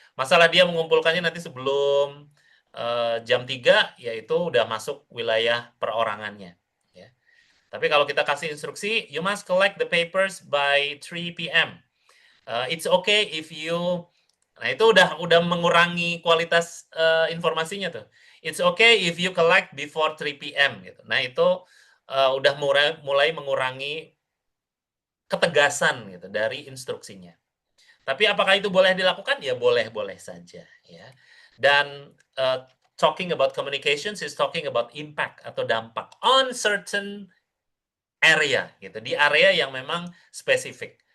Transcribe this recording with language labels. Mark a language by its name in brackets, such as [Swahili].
[Indonesian] Masalah dia mengumpulkannya nanti sebelum jam 3, yaitu udah masuk wilayah perorangannya ya. Tapi kalau kita kasih instruksi, [English] you must collect the papers by 3 p.m. It's okay if you. [Indonesian] Nah, itu udah mengurangi kualitas informasinya tuh. [English] It's okay if you collect before 3 p.m. [Indonesian] gitu. Nah, itu udah mulai mengurangi ketegasan gitu dari instruksinya. Tapi apakah itu boleh dilakukan? Ya boleh-boleh saja ya. [English] Dan talking about communications is talking about impact atau dampak on certain area gitu, [Indonesian] di area yang memang spesifik.